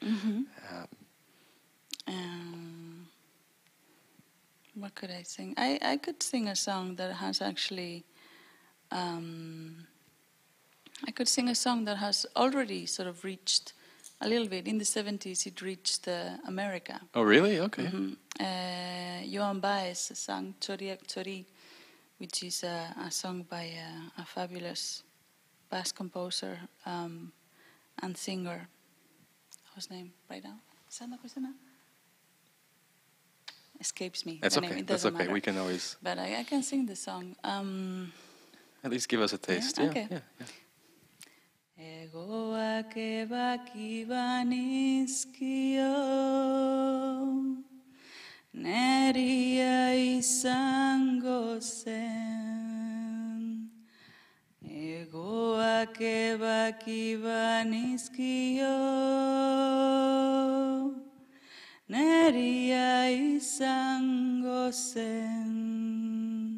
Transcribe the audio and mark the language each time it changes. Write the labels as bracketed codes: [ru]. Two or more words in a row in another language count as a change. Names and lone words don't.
[en] Mm-hmm. What could I sing? I could sing a song that has actually... I could sing a song that has already sort of reached a little bit. In the 70s, it reached America. Oh, really? Okay. Mm-hmm. Joan Baez sang Txoriak Txori, which is a song by a fabulous Basque composer and singer. Whose name right now? Escapes me. That's the okay. Name. It That's doesn't okay. matter. We can always... But I can sing the song. At least give us a taste. Yeah? Okay. Yeah. [eu] Egoak ebaki banizkio, neria izango zen. Egoak ebaki banizkio, neria izango zen.